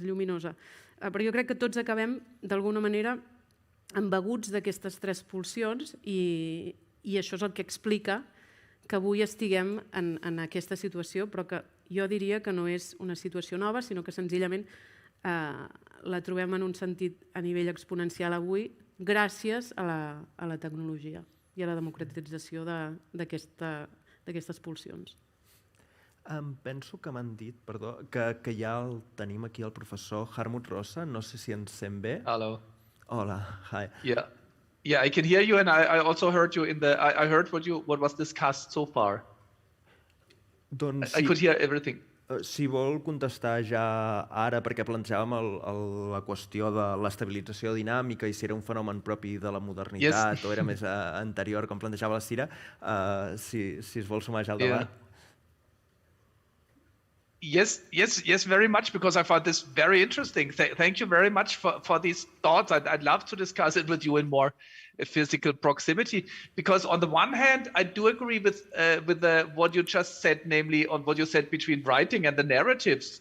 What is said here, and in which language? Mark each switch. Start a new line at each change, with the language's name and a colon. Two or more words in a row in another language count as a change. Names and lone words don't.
Catalan: lluminosa, però jo crec que tots acabem d'alguna manera embeguts d'aquestes 3 pulsions i això és el que explica que avui estiguem en aquesta situació, però que jo diria que no és una situació nova, sinó que senzillament la trobem en un sentit a nivell exponencial avui gràcies a la tecnologia i a la democratització d'aquestes pulsions. Penso que m'han dit, perdó, que ja el tenim aquí el professor Hartmut Rosa, no sé si ens sent bé.
English: Hello.
Catalan: Hola, hi.
English: Yeah, I can hear you, and I also heard you I heard what was discussed so far.
Catalan: Doncs
English: I could hear everything.
Catalan: Si vol contestar ja ara, perquè plantejàvem la qüestió de l'estabilització dinàmica i si era un fenomen propi de la modernitat o era més anterior, com plantejava la Sira, si es vol sumar ja al debat.
English: Yes, very much, because I found this very interesting. Thank you very much for these thoughts. I'd love to discuss it with you in more physical proximity, because on the one hand, I do agree with what you just said, namely on what you said between writing and the narratives.